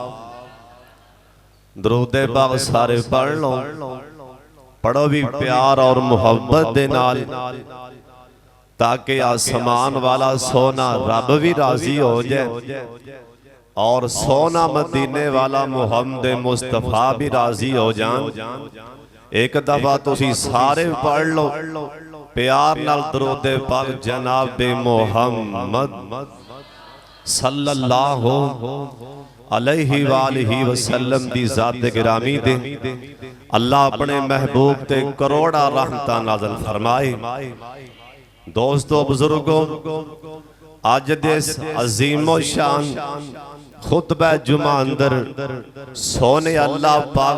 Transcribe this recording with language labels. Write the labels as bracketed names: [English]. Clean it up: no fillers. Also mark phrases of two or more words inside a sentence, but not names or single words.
[Punjabi] درود پاک سارے پڑھ لو، پڑھو بھی پیار اور محبت دے نال، تاکہ آسمان والا سوہنا رب بھی راضی ہو جائے اور سوہنا مدینے والا محمد مصطفیٰ بھی راضی ہو جان. ایک دفعہ تسی سارے پڑھ لو پیار نال درود پاک جناب محمد [Arabic] صلى‌الله عليه وآله وسلم [Punjabi] دی ذات گرامی دے. اللہ اپنے محبوب تے کروڑاں رحمتاں نازل فرمائے. دوستو بزرگو، اج دے عظیم الشان خطبہ جمعہ اندر سوہنے اللہ پاک